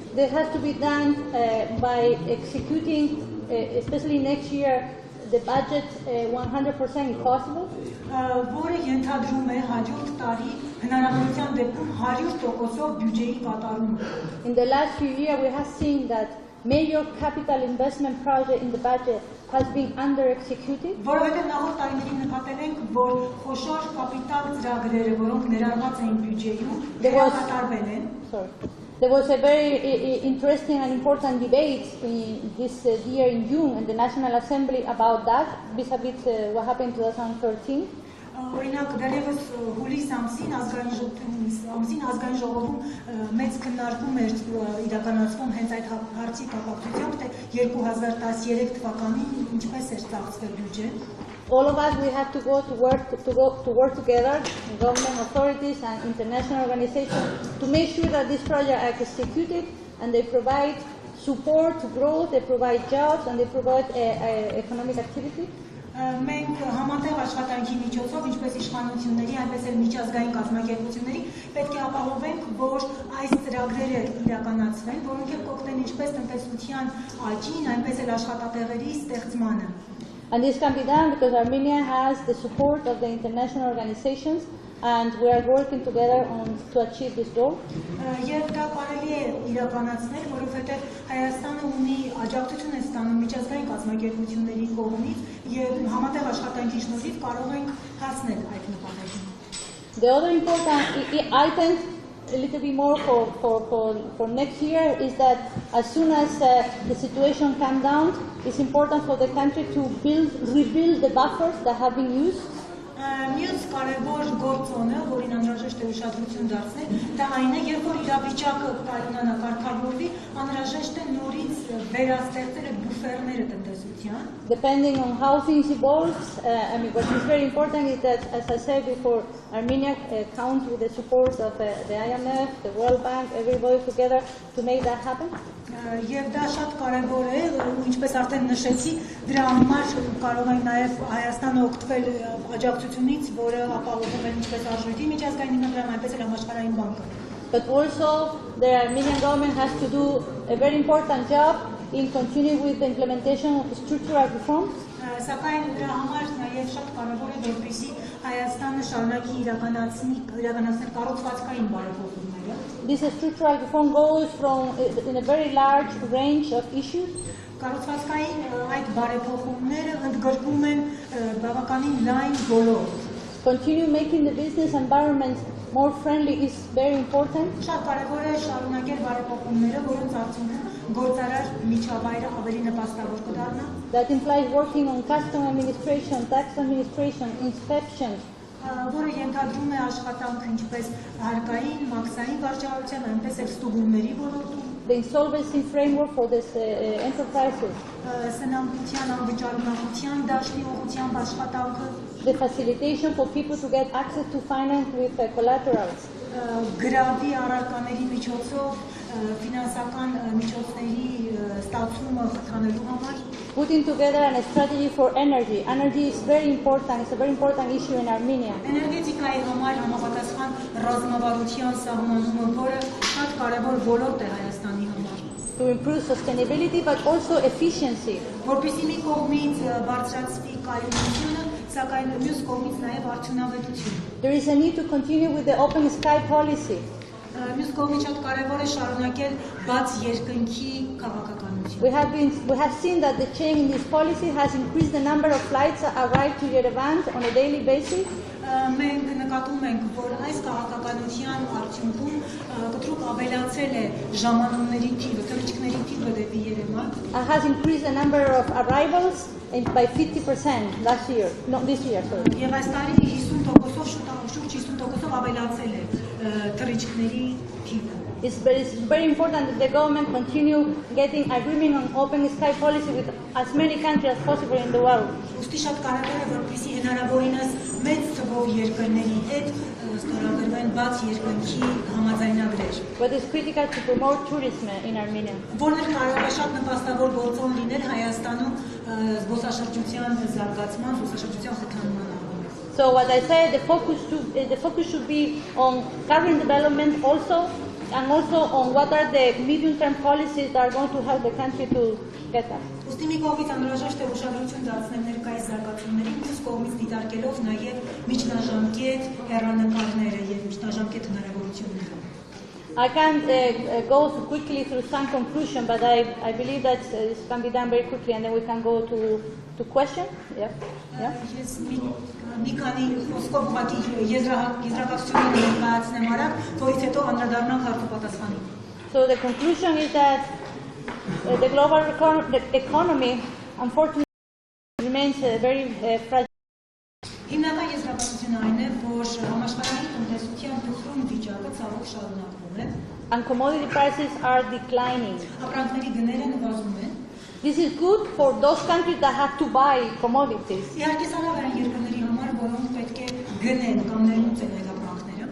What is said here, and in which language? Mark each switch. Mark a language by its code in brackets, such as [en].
[en] This has to be done by executing, especially next year, the budget 100% if possible. [hy] Որը ենթադրում է հաջորդ տարի հնարավորության դեպքում 100%-ով բյուջեի կատարումը։ [en] In the last few years, we have seen that major capital investment project in the budget has been under-executed. [hy] Որովհետև նախորդ տարիներին նկատել ենք, որ խոշոր կապիտալ ծրագրերը, որոնք ներառված էին բյուջեում, կատարվել են։ [en] There was a very interesting and important debate in this year in June in the National Assembly about that, vis-a-vis what happened in 2013. [hy] Օրինակ դեռևս հուլիս ամսին ազգային ժողովում մեծ քննարկում էր իրականացվում հենց այդ հարցի կապակցությամբ, թե 2013 թվականին ինչպես էր ստեղծվել բյուջեն։ [en] All of us, we have to go to work together, government authorities and international organizations, to make sure that these projects are executed and they provide support to growth, they provide jobs, and they provide economic activity. [hy] Մենք համատեղ աշխատանքի միջոցով, ինչպես իշխանությունների, այնպես էլ միջազգային կազմակերպությունների, պետք է ապահովենք, որ այս ծրագրերը իրականացվեն, որոնք էլ կօգնեն ինչպես տնտեսության աճին, այնպես էլ աշխատատեղերի ստեղծմանը։ [en] And this can be done because Armenia has the support of the international organizations and we are working together to achieve this goal. [hy] Եվ դա կարելի է իրականացնել, որովհետև Հայաստանը ունի աջակցություն է ստանում միջազգային կազմակերպությունների կողմից եւ համատեղ աշխատանքի շնորհիվ կարող ենք հասնել այդ նպատակին։ [en] The other important item, a little bit more for next year, is that as soon as the situation comes down, it's important for the country to rebuild the buffers that have been used. [hy] Մյուս կարևոր գործոնը, որին անհրաժեշտ է ուշադրություն դարձնել, դա այն է, երբ որ իրավիճակը կայունանա, կարգավորվի, անհրաժեշտ է նորից վերաստեղծել այդ բուֆերները տնտեսության։ [en] Depending on how things evolve, what is very important is that, as I said before, Armenia counts with the support of the IMF, the World Bank, everybody together to make that happen. [hy] Եվ դա շատ կարևոր է, ինչպես արդեն նշեցի, դրա համար կարող ենք նաև Հայաստանը օգտվել աջակցությունից, որը ապահովում է ինչպես Արժույթի միջազգային հիմնադրամը, այնպես էլ համաշխարհային բանկը։ [en] But also, the Armenian government has to do a very important job in continuing with the implementation of structural reforms. [hy] Սակայն դրա համար նաև շատ կարևոր է, որպեսզի Հայաստանը շարունակի իրականացնել կառուցվածքային բարեփոխումները։ [en] This structural reform goes in a very large range of issues. [hy] Կառուցվածքային այդ բարեփոխումները ընդգրկում են բավականին լայն ոլորտ։ [en] Continue making the business environment more friendly is very important. [hy] Շատ կարևոր է շարունակել բարեփոխումները, որոնց արդյունքում գործարար միջավայրը ավելի նպաստավոր կդառնա։ [en] That implies working on custom administration, tax administration, inspections. [hy] Որը ենթադրում է աշխատանք ինչպես հարկային, մաքսային վարչահարության, այնպես էլ ստուգումների ոլորտում։ [en] The insolvency framework for these enterprises. [hy] Սնանկության, անվճարունակության դաշտի ուղղությամբ աշխատանքը։ [en] The facilitation for people to get access to finance with collaterals. [hy] Գրավի առարկաների միջոցով ֆինանսական միջոցների ստացումը խթանելու համար։ [en] Putting together a strategy for energy. Energy is very important. It's a very important issue in Armenia. [hy] Էներգետիկայի համար համապատասխան ռազմավարության սահմանումը, որը շատ կարևոր ոլորտ է Հայաստանի համար։ [en] To improve sustainability but also efficiency. [hy] Որպեսզի մի կողմից բարձրացվի կայունությունը, սակայն մյուս կողմից նաև արդյունավետություն։ [en] There is a need to continue with the open sky policy. [hy] Մյուս կողմից շատ կարևոր է շարունակել բաց երկնքի քաղաքականություն։ [en] We have seen that the change in this policy has increased the number of flights that arrive to Yerevan on a daily basis. [hy] Մենք նկատում ենք, որ այս քաղաքականության արդյունքում կտրուկ ավելացել է ժամանումների թիվը, թռիչքների թիվը դեպի Երևան։ [en] Has increased the number of arrivals by 50% last year. No, this year, sorry. [hy] Եվ այս տարի 50%-ով շուրջ 50%-ով ավելացել է թռիչքների թիվը։ [en] It's very important that the government continue getting agreement on open sky policy with as many countries as possible in the world. [hy] Ուստի շատ կարևոր է, որպեսզի հնարավորինս մեծ թվով երկրների հետ ստորագրվեն բաց երկնքի համաձայնագրեր։ [en] But it's critical to promote tourism in Armenia. [hy] Որն կարող է շատ նպաստավոր գործոն լինել Հայաստանում զբոսաշրջության զարգացման, զբոսաշրջության խթանման։ [en] So what I said, the focus should be on current development also, and also on what are the medium-term policies that are going to help the country to get that. [hy] Ուստի մի կողմից անհրաժեշտ է ուշադրություն դարձնել ներկայիս զարգացումներին, մյուս կողմից դիտարկելով նաև միջնաժամկետ հեռանկարները եւ միջնաժամկետ հնարավորությունները։ [en] I can't go quickly through some conclusion, but I believe that this can be done very quickly, and then we can go to question. Yeah. [hy] Ես մի քանի խոսքով ուղղակի եզրակացությունները ներկայացնեմ արագ, որից հետո անդրադառնանք հարցուպատասխանին։ [en] So the conclusion is that the global economy, unfortunately, remains very fragile. [hy] Հիմնական եզրակացությունը այն է, որ համաշխարհային տնտեսության փոխրուն վիճակը ցավոք շարունակվում է։ [en] And commodity prices are declining. [hy] Ապրանքների գները նվազում են։ [en] This is good for those countries that have to buy commodities. [hy] Իհարկե սարավ այն երկրների համար, որոնք պետք է գնեն կամ ներմուծեն այդ ապրանքները։